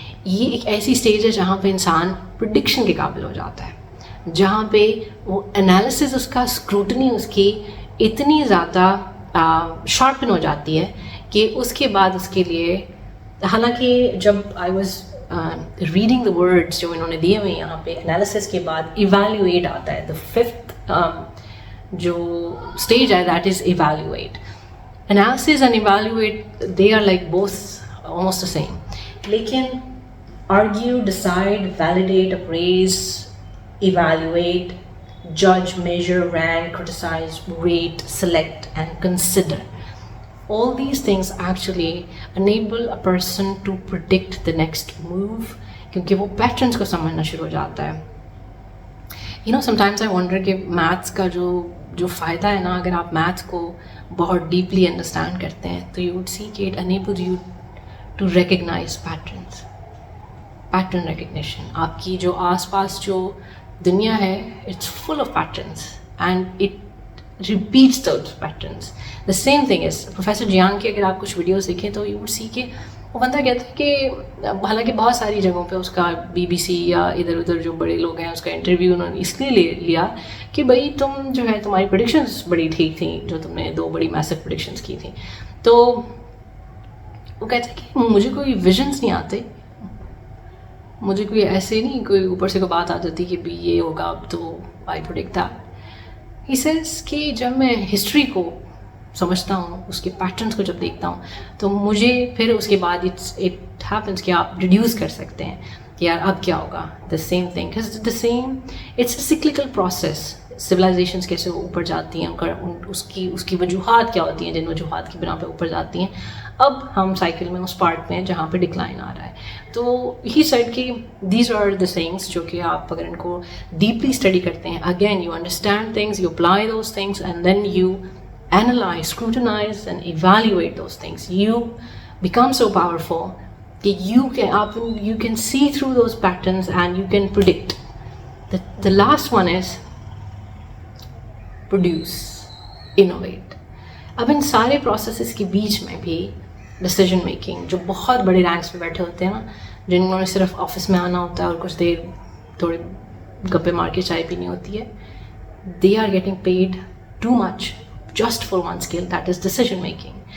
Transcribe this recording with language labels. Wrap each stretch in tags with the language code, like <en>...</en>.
<ur>یہ ایک ایسی اسٹیج ہے جہاں پہ انسان پریڈکشن کے قابل ہو جاتا ہے, جہاں پہ وہ انالیسز اس کا, اسکروٹنی اس کی اتنی زیادہ شارپن ہو جاتی ہے کہ اس کے بعد اس کے لیے, حالانکہ جب</ur> <en>I was reading the words</en> <ur>جو انہوں نے دیے ہوئے یہاں پہ, انالیسس کے بعد ایویلیویٹ آتا ہے. دا 5th جو اسٹیج ہے</ur> <en>That is evaluate. Analysis and evaluate, they are like both almost the same. لیکن argue, decide, validate, appraise, evaluate, judge, measure, rank, criticize, rate, select and consider. All these things actually enable a person to predict the next move,</en> <ur>کیونکہ وہ patterns کو سمجھنا شروع ہو جاتا ہے.</ur> <en>sometimes I wonder</en> <ur>کہ maths کا جو فائدہ ہے نا, اگر آپ میتھس کو بہت ڈیپلی انڈرسٹینڈ کرتے ہیں تو</ur> <en>you would see</en> <ur>کہ</ur> <en>it enables you to recognise patterns,</en> <ur>pattern recognition. آپ کی جو آس پاس جو دنیا ہے</ur> <en>It's full of patterns and it repeats those patterns. The same thing is</en> <ur>professor Jiang کی اگر آپ کچھ ویڈیوز دیکھیں تو</ur> <en>you would see</en> <ur>کہ وہ بندہ کہتا ہے کہ حالانکہ بہت ساری جگہوں پہ اس کا BBC یا ادھر ادھر جو بڑے لوگ ہیں اس کا انٹرویو انہوں نے اس لیے لیا کہ بھائی تم جو ہے تمہاری پریڈکشنز بڑی ٹھیک تھیں, جو تم نے 2 بڑی میسو پریڈکشنز کی تھیں. تو وہ کہتے ہیں کہ مجھے کوئی ویژنس نہیں آتے, مجھے کوئی ایسے نہیں کوئی اوپر سے کوئی بات آ جاتی کہ بھی یہ ہوگا تو</ur> <en>I predict that. He says</en> <ur>کہ جب میں ہسٹری کو سمجھتا ہوں, اس کے پیٹرنس کو جب دیکھتا ہوں تو مجھے پھر اس کے بعد</ur> <en>it happens</en> <ur>کہ آپ ریڈیوس کر سکتے ہیں کہ یار اب کیا ہوگا.</ur> <en>The same thing the same, it's a cyclical process.</en> <ur>Civilisations کیسے اوپر جاتی ہیں, اس کی وجوہات کیا ہوتی ہیں جن وجوہات کی بنا پہ اوپر جاتی ہیں. اب ہم سائیکل میں اس پارٹ میں جہاں پہ ڈکلائن آ رہا ہے. تو</ur> <en>he said</en> <ur>کہ</ur> <en>these are the things</en> <ur>جو کہ آپ اگر ان کو ڈیپلی اسٹڈی کرتے ہیں,</ur> <en>Again you understand things, you apply those things and then you analyze, scrutinize and evaluate those things. You become so powerful that you can see through those patterns and you can predict. The last one is produce, innovate.</en> <ur>اب ان سارے processes کے بیچ میں بھی decision making, جو بہت بڑے ranks پہ بیٹھے ہوتے ہیں نا, جنہوں نے صرف آفس میں آنا ہوتا ہے اور کچھ دیر تھوڑے گپے مار کے چائے پینی ہوتی ہے,</ur> <en>they are getting paid too much just for one skill, that is decision making.</en>